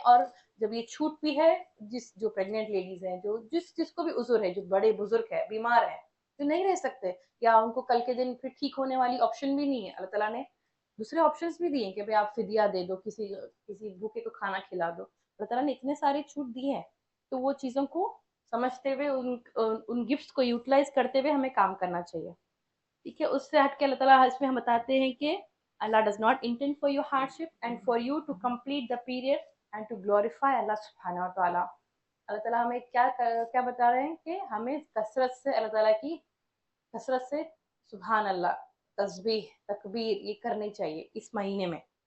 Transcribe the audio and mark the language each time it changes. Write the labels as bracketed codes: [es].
[ur] اور جب یہ چھوٹ بھی ہے, جو پریگننٹ لیڈیز ہیں, جس کو بھی عذر ہے, جو بڑے بزرگ ہے, بیمار ہیں, جو نہیں رہ سکتے, یا ان کو کل کے دن پھر ٹھیک ہونے والی آپشن بھی نہیں ہے, اللہ تعالیٰ نے دوسرے آپشنس بھی دیے کہ بھائی آپ فدیہ دے دو, کسی بھوکے کو کھانا کھلا دو. اللہ تعالیٰ نے اتنے سارے چھوٹ دیے ہیں, تو وہ چیزوں کو سمجھتے ہوئے ان گفٹس کو یوٹیلائز کرتے ہوئے ہمیں کام کرنا چاہیے. ٹھیک ہے. اس سے ہٹ کے اللہ تعالیٰ اس میں ہم بتاتے ہیں کہ [en] Allah does not intend for your hardship and for you to complete the period and to glorify Allah subhanahu wa ta'ala. [ur] اللہ تعالیٰ ہمیں کیا بتا رہے ہیں کہ ہمیں کثرت سے اللہ تعالیٰ کی کثرت سے سبحان اللہ, تسبیح, تکبیر یہ کرنی چاہیے اس مہینے میں.